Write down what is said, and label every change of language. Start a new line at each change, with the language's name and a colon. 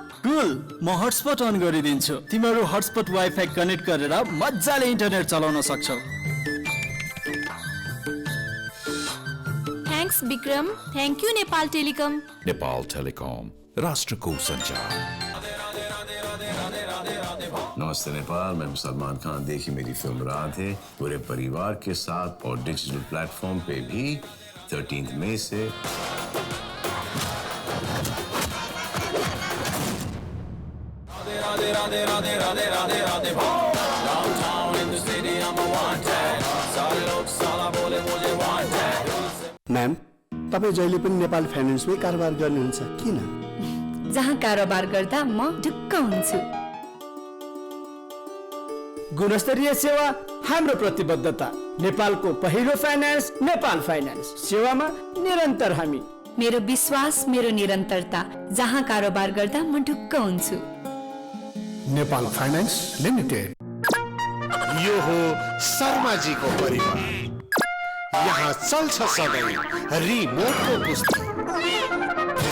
Nepali: कुल, म hotspot on गरिदिन्छु। तिमीहरू हटस्पट वाइफाई कनेक्ट गरेर मजाले इन्टरनेट चलाउन सक्छौ। Thanks Vikram, thank you Nepal telecom. Nepal telecom, राष्ट्रको संचार।
Hindi: नमस्ते नेपाल, मैं सलमान खान। देखी मेरी फिल्म रात है पूरे परिवार के साथ और डिजिटल प्लेटफॉर्म पे भी 13 मई से।
Nepali: मैम, तपाईं जहिले पनि नेपाल फाइनेन्समै कारोबार गर्नुहुन्छ, किन? जहाँ कारोबार गर्दा म ढुक्क हुन्छु। गुणस्तरीय सेवा हाम्रो प्रतिबद्धता। नेपालको पहिलो फाइनान्स नेपाल फाइनान्स, सेवामा निरन्तर हामी। मेरो विश्वास, मेरो निरन्तरता। जहाँ कारोबार गर्दा म ढुक्क हुन्छु। Nepal finance limited. यो हो शर्माजीको परिवार। यहाँ चल्छ सधैँ रिमोटको कुस्ती।